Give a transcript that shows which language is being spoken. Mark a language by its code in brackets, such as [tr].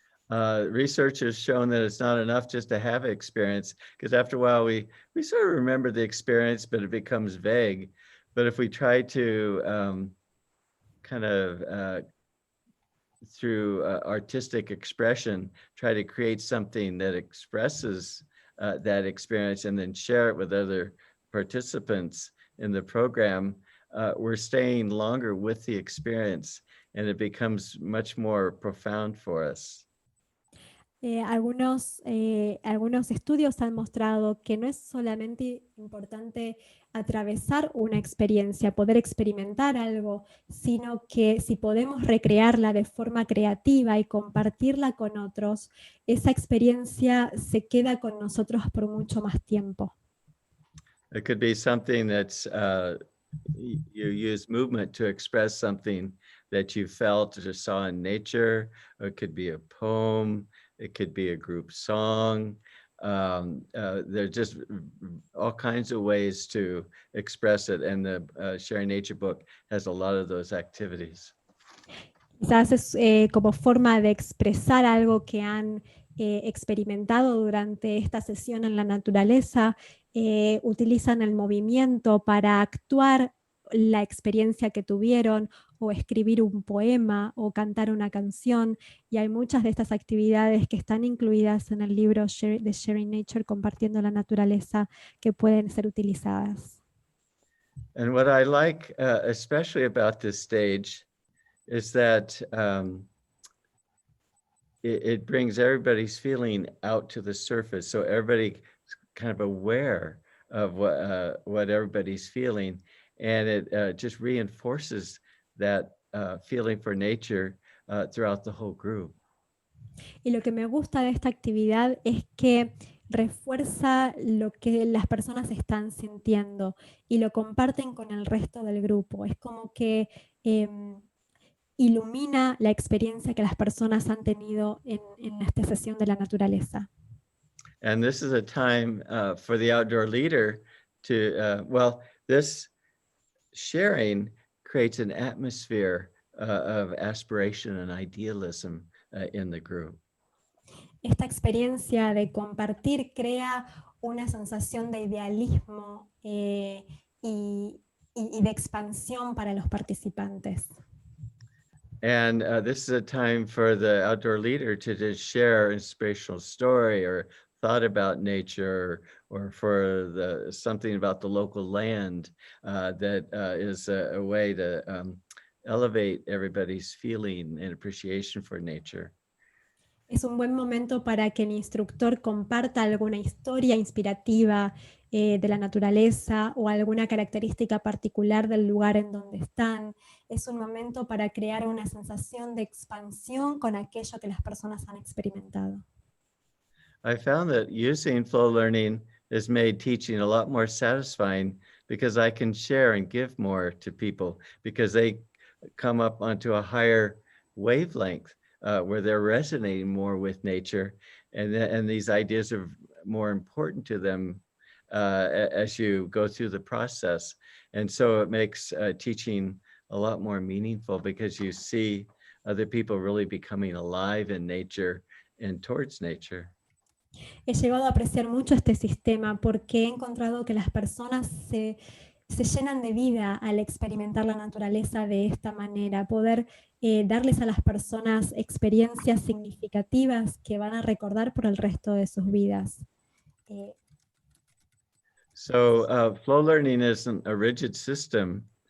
[en] Research has shown that it's not enough just to have an experience, because after a while we sort of remember the experience, but it becomes vague. But if we try to kind of through artistic expression, try to create something that expresses that experience and then share it with other participants in the program, we're staying longer with the experience and it becomes much more profound for us. [es] Algunos estudios han mostrado que no es solamente importante atravesar una experiencia, poder experimentar algo, sino que si podemos recrearla de forma creativa y compartirla con otros, esa experiencia se queda con nosotros por mucho más tiempo. [en] It could be something that's, you use movement to express something that you felt or saw in nature, or it could be a poem, it could be a group song. There's just all kinds of ways to express it, and the Sharing Nature book has a lot of those activities. [es] Quizás es como forma de expresar algo que han experimentado durante esta sesión en la naturaleza, utilizan el movimiento para actuar la experiencia que tuvieron, o escribir un poema o cantar una canción, y hay muchas de estas actividades que están incluidas en el libro de Sharing Nature, Compartiendo la Naturaleza, que pueden ser utilizadas. [en] And what I like especially about this stage is that it brings everybody's feeling out to the surface, so everybody's kind of aware of what everybody's feeling, and it just reinforces that feeling for nature throughout the whole group. [es] Y lo que me gusta de esta actividad es que refuerza lo que las personas están sintiendo y lo comparten con el resto del grupo. Es como que ilumina la experiencia que las personas han tenido en esta sesión de la naturaleza. [en] And this is a time for the outdoor leader to, well, this sharing creates an atmosphere of aspiration and idealism in the group. [es] Esta experiencia de compartir crea una sensación de idealismo y de expansión para los participantes. [en] And this is a time for the outdoor leader to just share an inspirational story or thought about nature, or for something about the local land that is a way to elevate everybody's feeling and appreciation for nature. [es] Es un buen momento para que el instructor comparta alguna historia inspirativa de la naturaleza o alguna característica particular del lugar en donde están. Es un momento para crear una sensación de expansión con aquello que las personas han experimentado. [en] I found that using flow learning has made teaching a lot more satisfying because I can share and give more to people because they come up onto a higher wavelength where they're resonating more with nature, and these ideas are more important to them as you go through the process. And so it makes teaching a lot more meaningful because you see other people really becoming alive in nature and towards nature. [es] He llegado a apreciar mucho este sistema porque he encontrado que las personas se llenan de vida al experimentar la naturaleza de esta manera, poder darles a las personas experiencias significativas que van a recordar por el resto de sus vidas. [en] So flow learning isn't a rigid system.